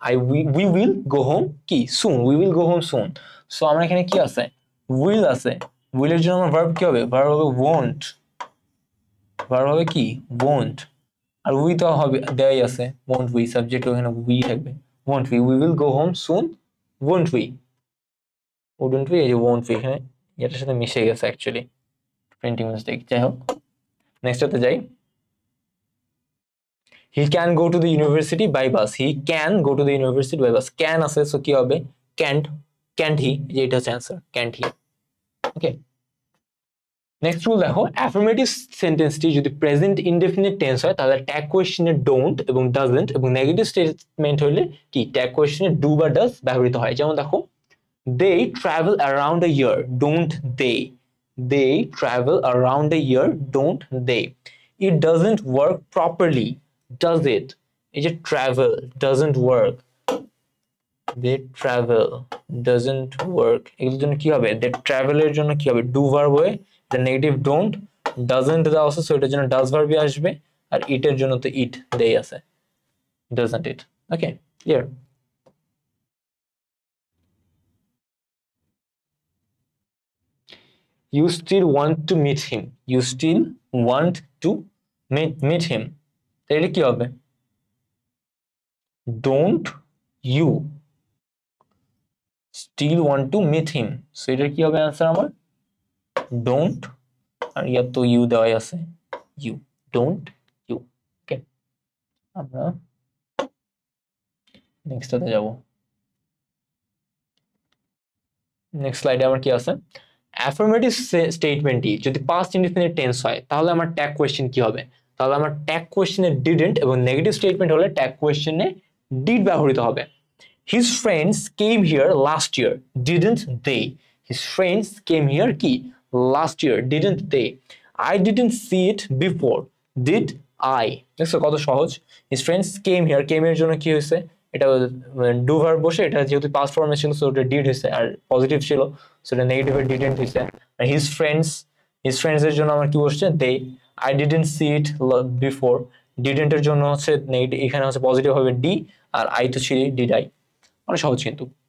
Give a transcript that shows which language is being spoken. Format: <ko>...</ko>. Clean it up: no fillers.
<bn>we will go home কি soon,</bn> <en>we will go home soon.</en> <bn>So আমার এখানে কি আছে, will আছে, will এর জন্য আমার ভার্ব কি হবে, ভার্ব হবে won't, ভার্ব হবে কি won't, আর we তো হবে দেয়াই আছে won't we, সাবজেক্ট ওখানে we থাকবে, won't we will go home soon, won't we, wouldn't we, এই যে won't we এখানে এটার সাথে মিশে গেছে অ্যাকচুয়ালি, প্রিন্টিং মিস্টেক।</bn> <en>যাই হোক নেক্সট হতে যাই, he can go to the university by bus, he can go to the university by bus, can আছে so কি হবে can't he,</en> <bn>যে এটা হচ্ছে answer</bn> <en>can't he।</en> <bn>Okay next rule দেখো, অ্যাফার্মেটিভ সেন্টেন্সটি যদি প্রেজেন্ট ইনডেফিনিট টেন্স হয় তাহলে ট্যাগ কোয়েশ্চনে ডোন্ট এবং ডাজন্ট, এবং নেগেটিভ স্টেটমেন্ট হলে কি ট্যাগ কোয়েশ্চনে ডু বা ডাজ ব্যবহৃত হয়। যেমন দেখো</bn> <en>they travel around a year, don't they travel around a year, don't they, it doesn't work properly, does it,</en> <bn>এই যে travel doesn't work, they travel doesn't work, এগুলোর জন্য কি হবে, they travel এর জন্য কি হবে ডু ভার্ব হয়ে the negative don't, doesn't দেওয়া আছে সো এটার জন্য does ভার্ব আসবে, আর it এর জন্য তো it দেই আছে doesn't it। Okay clear.</bn> <en>You still want to meet him, you still want to meet him,</en> <bn>তাহলে কি হবে,</bn> <en>don't you still want to meet him, so এটা কি হবে অ্যানসার আমার don't, আর ইয়ার তো you দেওয়াই আছে you, don't you।</en> <bn>ওকে আমরা নেক্সট হতে যাব, নেক্সট স্লাইডে আমার কি আছে, অ্যাফার্মেটিভ স্টেটমেন্টটি যদি পাস্ট ইনডিফিনিট টেন্স হয় তাহলে আমার ট্যাগ কোয়েশ্চেন কি হবে, তাহলে আমার ট্যাগ কোয়েশ্চেনে ডিডন্ট, এবং নেগেটিভ স্টেটমেন্ট হলে ট্যাগ কোয়েশ্চেনে ডিড ব্যবহৃত হবে।</bn> <en>His friends came here last year, didn't they, his friends came here কি last year, didn't they, I didn't see it before, did I,</en> <bn>দেখছো কত সহজ। His friends came here, came এর জন্য কি হয়েছে, এটা ডু ভার্ব বসে, এটা যেহেতু পাস্ট ফর্মে ছিল সো এটা ডিড হয়েছে, আর পজিটিভ ছিল সো এটা নেগেটিভ এর ডিডন্ট হয়েছে। আর his friends এর জন্য আমার কি বসছে they,</bn> <en>I didn't see it before,</en> <bn>didn't এর জন্য হচ্ছে নেগেটিভ, এখানে হচ্ছে পজিটিভ হবে ডি, আর আই তো ছিল did I, অনেক সহজ কিন্তু।</bn>